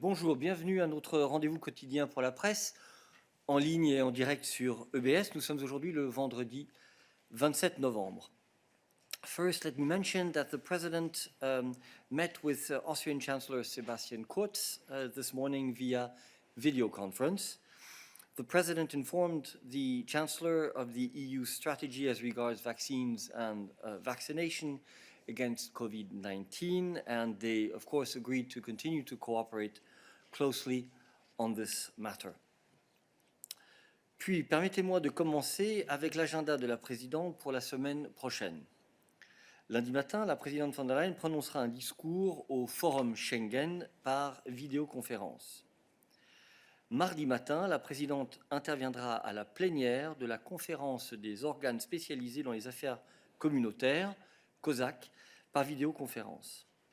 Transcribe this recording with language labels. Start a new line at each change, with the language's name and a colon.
French: Bonjour, bienvenue à notre rendez-vous quotidien pour la presse, en ligne et en direct sur EBS. Nous sommes aujourd'hui le vendredi 27 novembre.
English: First, let me mention that the President met with Austrian Chancellor Sebastian Kurz this morning via video conference. The President informed the Chancellor of the EU strategy as regards vaccines and vaccination against COVID-19, and they, of course, agreed to continue to cooperate closely on this matter.
French: Puis, permettez-moi de commencer avec l'agenda de la présidente pour la semaine prochaine. Lundi matin, la présidente von der Leyen prononcera un discours au Forum Schengen par vidéoconférence. Mardi matin, la présidente interviendra à la plénière de la conférence des organes spécialisés dans les affaires communautaires, COSAC, par vidéoconférence.